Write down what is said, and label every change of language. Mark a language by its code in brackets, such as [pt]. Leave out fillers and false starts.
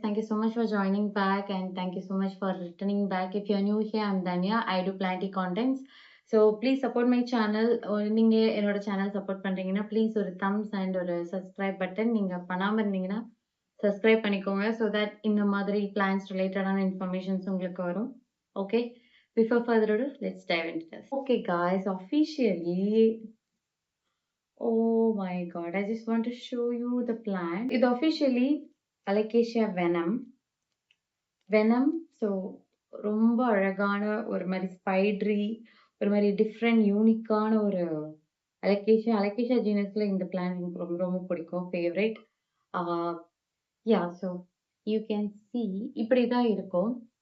[en] Thank you so much for joining back and thank you so much for returning back. If you new here, I'm Tanya. I do plenty contents. So please support my channel. [ta] நீங்கள் என்னோட channel support பண்ணுறீங்கன்னா please ஒரு Thums and ஒரு subscribe button நீங்கள் பண்ணாமல் இருந்தீங்கன்னா subscribe பண்ணிக்கோங்க. So that இந்த மாதிரி பிளான்ஸ் ரிலேட்டடான இன்ஃபர்மேஷன்ஸ் உங்களுக்கு வரும். [en] Okay, before further ado, let's dive into this. Okay guys, officially, oh my god, I just want to show you the plant. It's officially Alocasia venom. [ta] So ரொம்ப அழகான ஒரு மாதிரி ஸ்பைட்ரி, ஒரு மாதிரி டிஃப்ரெண்ட் யூனிக்கான ஒரு அலகேஷியா ஜீனஸ்ல இந்த பிளான்ட் எனக்கு ரொம்ப ரொம்ப பிடிக்கும், favourite. [en] ya, so you can see [ta] இப்படி தான் இருக்கும்.